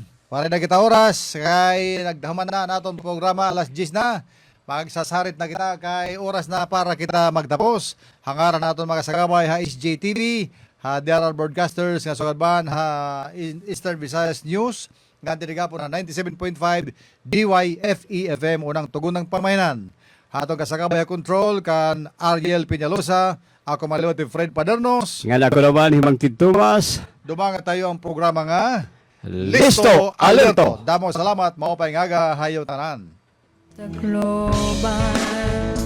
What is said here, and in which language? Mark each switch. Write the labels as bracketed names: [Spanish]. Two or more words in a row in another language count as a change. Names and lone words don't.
[Waray] Para na kita oras kay nagdaman na naton programa alas 10 na. Magsasarit na kita kay oras na para kita magtapos. Hangaran naton mga sagabay ha SJTV, ha DRR Broadcasters nga sugadban ha Eastern Visayas News nga diriga po na 97.5 DYFE FM [Filipino] unang tugon ng pamayanan. [Waray] Hatong kasagabay control kan Ariel Peñalosa, ako maliwat Fred Padernos. Nga ako naman, Himang Tintumas. Dumanga tayo ang programa nga Listo, alerto. Damo salamat, maupay nga hayo tanan. [English] The global